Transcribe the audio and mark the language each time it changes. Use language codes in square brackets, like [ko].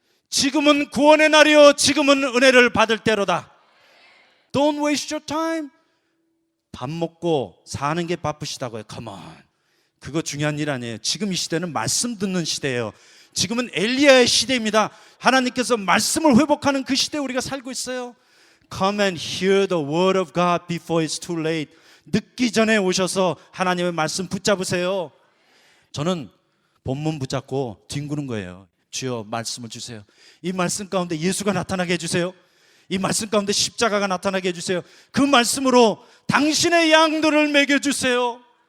[ko] 지금은 구원의 날이요 지금은 은혜를 받을 때로다. [en] Don't waste your time. [ko] 밥 먹고 사는 게 바쁘시다고요. [en] Come on. [ko] 그거 중요한 일 아니에요. 지금 이 시대는 말씀 듣는 시대예요. 지금은 엘리야의 시대입니다. 하나님께서 말씀을 회복하는 그 시대에 우리가 살고 있어요. [en] Come and hear the word of God before it's too late. [ko] 늦기 전에 오셔서 하나님의 말씀 붙잡으세요. 저는 본문 붙잡고 뒹구는 거예요. 주여 말씀을 주세요. 이 말씀 가운데 예수가 나타나게 해주세요. 이 말씀 가운데 십자가가 나타나게 해주세요. 그 말씀으로 당신의 양들을 먹여주세요.